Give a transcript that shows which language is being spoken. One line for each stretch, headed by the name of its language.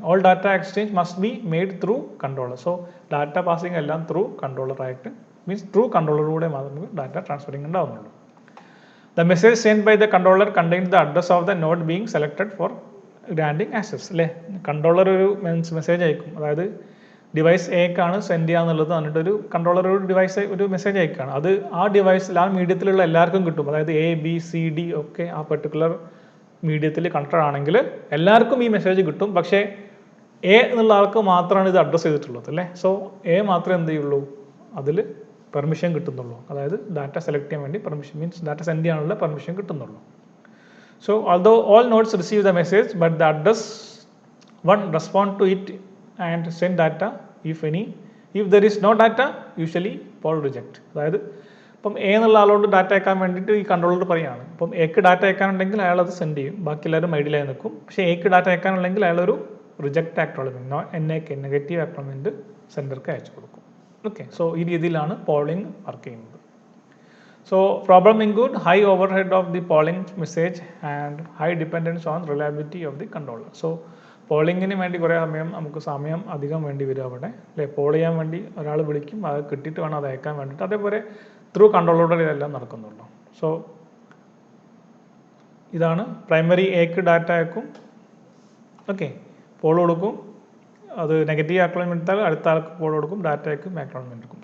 English: All data exchange must be made through controller. So data passing എല്ലാം through controller ആയിട്ട് means through controller
Malayalam: കൂടെ മാത്രമേ data transferring ഉണ്ടാവുന്നുള്ളൂ.
English: The message sent by the controller contains the address of the node being selected for granting access.
Malayalam: അല്ലേ, controller ഒരു message അയക്കും, അതായത് device എക്കാണ് send ചെയ്യാന്നുള്ളത്. എന്നിട്ട് ഒരു കൺട്രോളർ ഒരു മെസ്സേജ് അയക്കുകയാണ്. അത് ആ ഡിവൈസിൽ ആ മീഡിയത്തിലുള്ള എല്ലാവർക്കും കിട്ടും. അതായത് ABCD ഒക്കെ ആ പെർട്ടിക്കുലർ മീഡിയത്തിൽ കണക്റ്റഡ് ആണെങ്കിൽ എല്ലാവർക്കും ഈ മെസ്സേജ് കിട്ടും. പക്ഷേ എ എന്നുള്ള ആൾക്ക് മാത്രമാണ് ഇത് അഡ്രസ്സ് ചെയ്തിട്ടുള്ളത് അല്ലേ. സോ എ മാത്രമേ എന്ത് ചെയ്യുള്ളൂ, അതിൽ പെർമിഷൻ കിട്ടുന്നുള്ളൂ. അതായത് ഡാറ്റ സെലക്ട് ചെയ്യാൻ വേണ്ടി പെർമിഷൻ മീൻസ് ഡാറ്റ സെൻഡ് ചെയ്യാനുള്ള permission കിട്ടുന്നുള്ളൂ.
English: So although all nodes receive the message but the address one respond to it and send data if any. If there is no data, usually poll reject.
Malayalam: അതായത് ഇപ്പം A എന്നുള്ള ആളോട് data അയക്കാൻ വേണ്ടിയിട്ട് ഈ controller പറയുകയാണ്. അപ്പം എക്ക് ഡാറ്റ അയക്കാനുണ്ടെങ്കിൽ അയാൾ അത് സെൻഡ് ചെയ്യും, ബാക്കി എല്ലാവരും ഐഡിയലായി നിൽക്കും. പക്ഷേ എക്ക് ഡാറ്റ അയക്കാനുണ്ടെങ്കിൽ അയാളൊരു റിജക്റ്റ് ആക്ടോളമെൻറ്റ് നെഗറ്റീവ് ആക്ടോളമെൻറ്റ് സെൻഡർക്ക് അയച്ചു കൊടുക്കും. ഓക്കെ, സോ ഈ രീതിയിലാണ് പോളിംഗ് വർക്ക് ചെയ്യുന്നത്.
English: So problem include high overhead of the polling message and high dependence on reliability of the controller.
Malayalam: So പോളിങ്ങിന് വേണ്ടി കുറേ സമയം അധികം വേണ്ടി വരും അവിടെ അല്ലേ. പോൾ ചെയ്യാൻ വേണ്ടി ഒരാൾ വിളിക്കും, അത് കിട്ടിയിട്ട് വേണം അത് അയക്കാൻ വേണ്ടിയിട്ട്. അതേപോലെ ത്രൂ കൺട്രോളോടെ ഇതെല്ലാം നടക്കുന്നുള്ളൂ. സോ ഇതാണ് പ്രൈമറി എക്ക് ഡാറ്റ അയക്കും, ഓക്കെ, പോൾ കൊടുക്കും, അത് നെഗറ്റീവ് ആക്നോളജ്മെന്റ് എടുത്താൽ അടുത്ത ആൾക്ക് പോൾ കൊടുക്കും, ഡാറ്റ അയക്കും, ആക്നോളജ്മെന്റ് എടുക്കും.